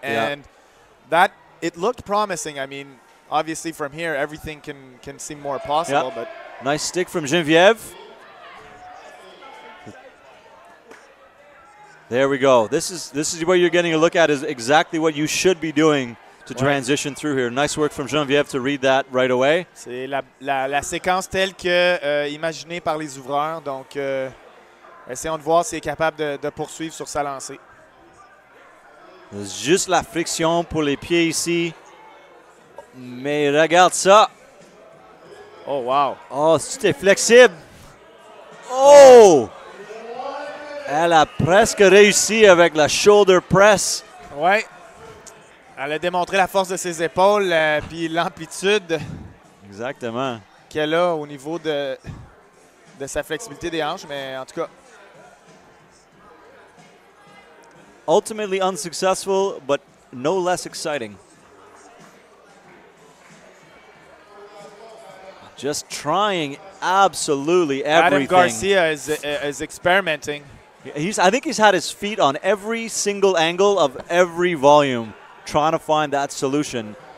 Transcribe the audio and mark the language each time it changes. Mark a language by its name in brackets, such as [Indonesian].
[English] And that, it looked promising. I mean, obviously from here, everything can seem more possible. But nice stick from Geneviève. There we go. This is what you're getting a look at is exactly what you should be doing to transition through here. Nice work from Geneviève to read that right away. [French] C'est la séquence telle que imaginée par les ouvreurs. Donc, essayons de voir s'il est capable de poursuivre sur sa lancée. Juste la friction pour les pieds ici. Mais regarde ça. Oh, wow. Oh, c'était flexible. Oh! Elle a presque réussi avec la shoulder press. Ouais. Elle a démontré la force de ses épaules puis l'amplitude. Exactement. Qu'elle a au niveau de sa flexibilité des hanches, mais en tout cas. [English] Ultimately unsuccessful, but no less exciting. Just trying absolutely everything. Adam Garcia is experimenting. I think he's had his feet on every single angle of every volume trying to find that solution.